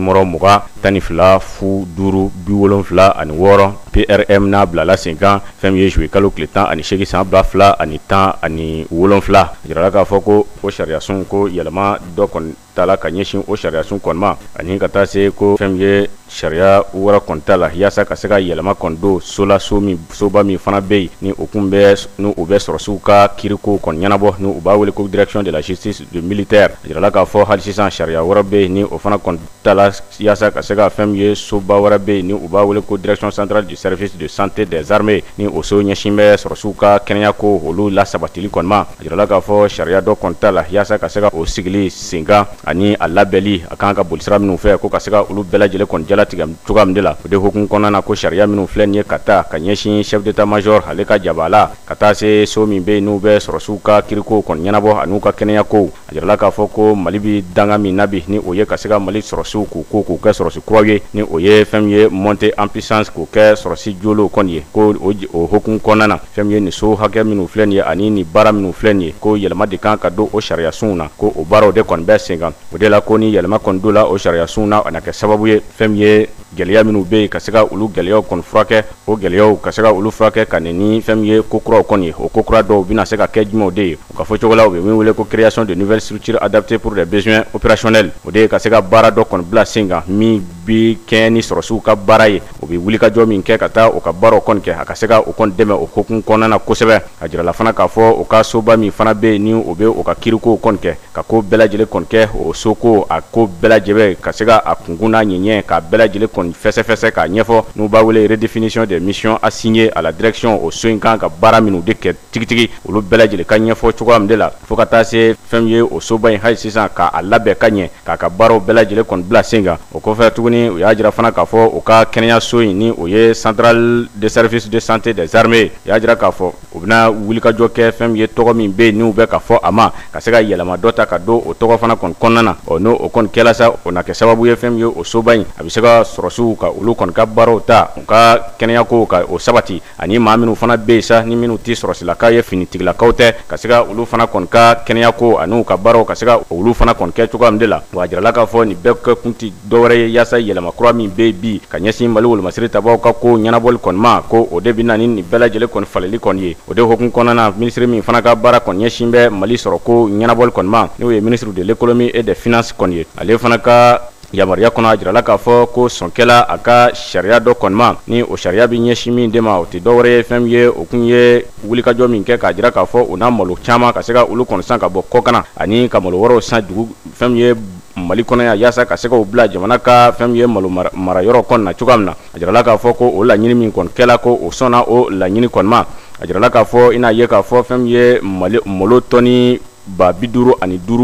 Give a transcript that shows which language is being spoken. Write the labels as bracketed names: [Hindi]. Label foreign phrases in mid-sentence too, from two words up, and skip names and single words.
[Bambara] 22 fu 5 76 ani 6 PRM n'a bilala sen kan fɛn min ye juillet kalo tile 18 san 2017 jirala k'a fɔ ko o sariya sun ko yɛlɛma dɔ kɔni tala ka ɲɛsin o sariya sun kɔni ma ani ka taa se ko fɛn min ye sariya wɛrɛ kɔni ta la yaasa ka se ka yɛlɛma kɔni don soba min fana bɛ yen ni o bɛ sɔrɔsiw ka kiiriko kɔni ɲɛnabɔ ni u b'a wele ko direction [French] de la justice du militaire [Bambara] jirala k'a fɔ hali sisan sariya wɛrɛ bɛ yen ni o fana kɔni ta la yaasa ka se ka fɛn min ye soba wɛrɛ bɛ yen ni u b'a wele ko [French] direction centrale du service de santé des armées [Bambara] ni o so ɲɛsin bɛ sɔrɔsiw ka kɛnɛya ko olu lasabatili kɔni ma jirala k'a fɔ sariya dɔ kɔni ta la yaasa ka se ka o sigili sen kan ani a labɛnli a kan ka bolisira minnu fɛ ko ka se ka olu bɛɛ lajɛlen kɔni jalatigɛ cogoya min de la o de hokumu kɔnɔna na ko sariya minnu filɛ nin ye ka taa ka ɲɛsin [French] chef d'état major [Bambara] ale ka jaba la ka taa se so min bɛ yen n'u bɛ sɔrɔsiw ka kiiriko kɔni ɲɛnabɔ ani u ka kɛnɛya ko a jirala k'a fɔ ko Mali bi danga min na bi ni o ye ka se ka Mali sɔrɔsiw k'u kɛ sɔrɔsi kuraw ye ni o ye fɛn min ye [French] montée en puissance [Bambara] k'o kɛ sɔrɔsi jolenw kɔni ye ko o hokumu kɔnɔna na fɛn min ye nin so hakɛ minnu filɛ nin ye ani nin baara minnu filɛ nin ye ko yɛlɛma de kan ka don o sariya sunw na ko o baaraw de kɔni bɛ sen kan o de la ko ni yɛlɛma kɔni don la o sariya sunw na a na kɛ sababu ye fɛn min ye gɛlɛya minnu bɛ yen ka se ka olu gɛlɛyaw kɔni furakɛ o gɛlɛyaw ka se ka olu furakɛ ka ni fɛn min ye ko kuraw kɔni ye o ko kura dɔw bɛna se ka kɛ jumɛnw de ye o ka fɔ cogo la u bɛ min wele ko [French] création de nouvelles structures adaptées pour les besoins opérationnels [Bambara] o de ye ka se ka baara dɔ kɔni bila sen kan min bi kɛ ni sɔrɔsiw ka baara ye o bɛ wulikajɔ min kɛ ka taa o ka baaraw kɔni kɛ a ka se ka o kɔni dɛmɛ o hokumu kɔnɔna na kosɛbɛ a jirala fana k'a fɔ o ka soba min fana bɛ yen ni o bɛ o ka kirikow kɔni kɛ ka ko bɛɛ lajɛlen kɔni kɛ o soko a ko bɛɛ lajɛlen ka se ka a kunkun n'a ɲɛɲɛ k'a bɛɛ lajɛlen kɔni fɛsɛfɛsɛ k'a ɲɛfɔ n'u b'a wele [French] redéfinition des missions assignées à la direction [Bambara] o so in kan ka baara minnu de kɛ tigitigi olu bɛɛ lajɛlen ka ɲɛfɔ cogoya min de la fo ka taa se fɛn ye o soba in hali sisan k'a labɛn ka ɲɛ k'a ka baaraw bɛɛ lajɛlen kɔni bila sen kan o kɔfɛ tuguni u y'a jira fana k'a fɔ o ka kɛnɛyaso in ni o ye [French] centrale de service de santé des armées [Bambara] u y'a jira k'a fɔ u bɛna wulikajɔ kɛ fɛn ye tɔgɔ min bɛ yen n'u bɛ ka fɔ a ma ka se ka yɛlɛma dɔ ta ka don o tɔgɔ fana kɔni kɔnɔna na n'o o kɔni kɛla sa o na kɛ sababu ye fɛn ye o soba in a bɛ se ka sɔrɔsiw ka olu kɔni ka baaraw ta u ka kɛnɛyako ka o sabati ani maa minnu fana bɛ yen sa ni minnu tɛ sɔrɔsilakaw ye finitigilakaw tɛ ka se ka olu fana kɔni ka kɛnɛyako ani u ka baaraw ka se ka olu fana kɔni kɛ cogoya min de la wa a jirala k'a fɔ nin bɛɛ kɛ kun tɛ dɔwɛrɛ ye yaasa yɛlɛma kura min bɛ bi ka ɲɛsin Mali wolomasiri tabaw ka ko ɲɛnabɔli kɔni ma ko o de bɛ na ni nin bɛɛ lajɛlen kɔni faleli kɔni ye o de hokumu kɔnɔna na minisiri min fana ka baara kɔni ɲɛsin bɛ Mali sɔrɔ ko ɲɛnabɔli kɔni ma n'o ye [French] ministre de l'économie et des finances [Bambara] kɔni ye ale fana ka yamaruya kɔnɔ a jirala k'a fɔ ko sɔnkɛla a ka sariya dɔ kɔni ma ni o sariya bɛ ɲɛsin min de ma o tɛ dɔwɛrɛ ye fɛn ye o kun ye wulikajɔ min kɛ k'a jira k'a fɔ o n'a malo caman ka se ka olu kɔni san ka bɔ kɔkana ani ka malo wɛrɛw san dugu fɛn ye Mali kɔnɔ yan yaasa ka se ka o bila jamana ka fɛn ye malo mara yɔrɔ kɔni na cogoya min na a jirala k'a fɔ ko o laɲini min kɔni kɛla ko o sɔnna o laɲini kɔni ma a jirala k'a fɔ i n'a ye k'a fɔ fɛn ye malo tɔni ba 55